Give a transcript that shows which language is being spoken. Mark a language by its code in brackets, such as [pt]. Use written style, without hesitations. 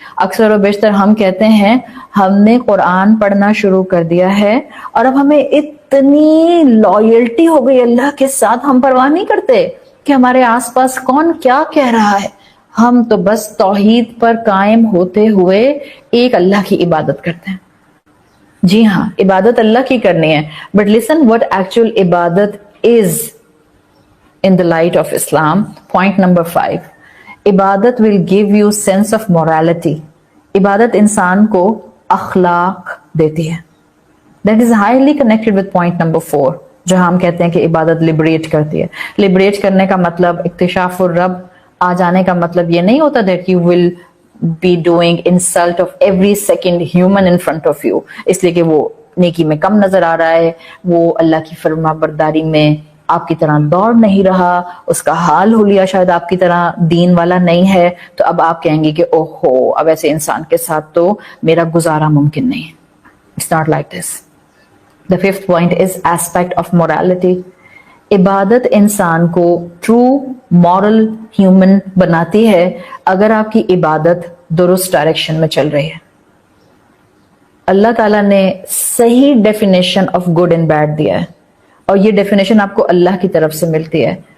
[ur] اکثر و بیشتر ہم کہتے ہیں ہم نے قرآن پڑھنا شروع کر دیا ہے اور اب ہمیں اتنی لائلٹی ہو گئی اللہ کے ساتھ, ہم پرواہ نہیں کرتے کہ ہمارے آس پاس کون کیا کہہ رہا ہے, ہم تو بس توحید پر قائم ہوتے ہوئے ایک اللہ کی عبادت کرتے ہیں. جی ہاں, عبادت اللہ کی کرنی ہے, [en] But listen what actual عبادت is in the light of Islam. Point number 5, عبادت will give you sense of morality. [ur] عبادت انسان کو اخلاق دیتی ہے. [en] That is highly connected with point number 4, [ur] جو ہم کہتے ہیں کہ عبادت لبریٹ کرتی ہے. لبریٹ کرنے کا مطلب, اکتشاف الرب آ جانے کا مطلب یہ نہیں ہوتا [en] that you will be doing insult of every second human in front of you, [ur] اس لیے کہ وہ نیکی میں کم نظر آ رہا ہے, وہ اللہ کی فرما برداری میں آپ کی طرح دوڑ نہیں رہا, اس کا حال حلیہ شاید آپ کی طرح دین والا نہیں ہے, تو اب آپ کہیں گے کہ اوہو اب ایسے انسان کے ساتھ تو میرا گزارا ممکن نہیں ہے. [en] It's not like this. The 5th point is aspect of morality. [ur] عبادت انسان کو [en] true moral human [ur] بناتی ہے اگر آپ کی عبادت درست ڈائریکشن میں چل رہی ہے. اللہ تعالیٰ نے صحیح [en] definition of good and bad [ur] دیا ہے, اور یہ ڈیفینیشن آپ کو اللہ کی طرف سے ملتی ہے.